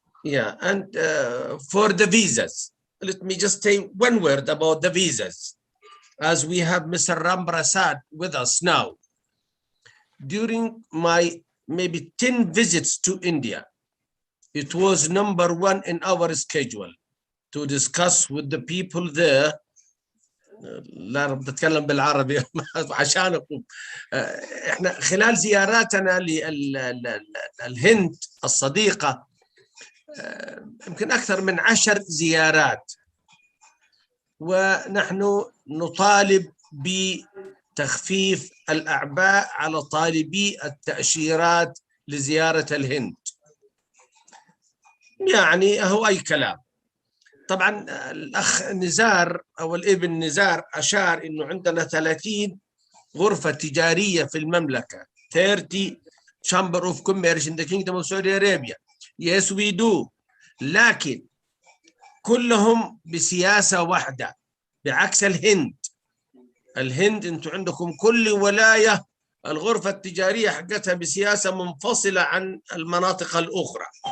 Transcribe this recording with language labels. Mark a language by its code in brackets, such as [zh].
[en] Yeah, and for the visas, let me just say one word about the visas. As we have Mr. Ram Prasad with us now. During my maybe 10 visits to India, it was #1 in our schedule to discuss with the people there. [ar] لا رب تتكلم بالعربي عشانكم. احنا خلال زياراتنا للهند الصديقة يمكن أكثر من 10 زيارات، ونحن نطالب بتخفيف الأعباء على طالبي التأشيرات لزيارة الهند. يعني هو أي كلام. طبعا الأخ نزار أو الابن نزار أشار إنه عندنا 30 غرفة تجارية في المملكة. [en] 30 Chamber of Commerce in the Kingdom of Saudi Arabia. Yes, we do. [ar] لكن كلهم بسياسة واحدة بعكس الهند. الهند انتم عندكم كل ولاية الغرفة التجارية حقتها بسياسة منفصلة عن المناطق الأخرى.